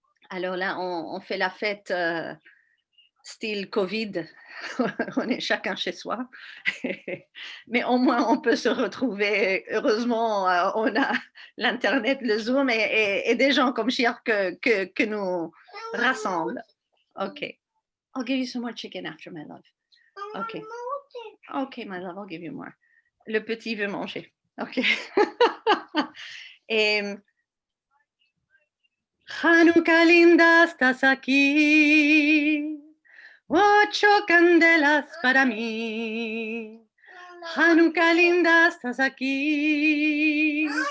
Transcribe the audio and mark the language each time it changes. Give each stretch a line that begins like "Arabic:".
French: Alors là, on fait la fête style Covid, on est chacun chez soi, mais au moins on peut se retrouver. Heureusement, on a l'internet, le Zoom et des gens comme Chiar que nous rassemblent.
English: Ok, I'll give you some more chicken after, my love. Ok, ok, my love, I'll give you more.
French: Le petit veut manger. Ok.
Ladino: Et Hanukkah linda, estás aquí. 8 candelas para mí. Hanukkah linda, estás aquí.